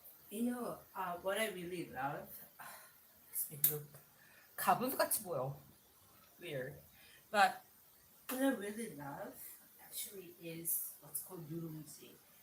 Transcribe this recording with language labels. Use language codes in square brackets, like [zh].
[en] You know, what I really love. Look, [ko] 가분수같이 보여. [en] Weird, but what I really love actually is what's called 누룽지.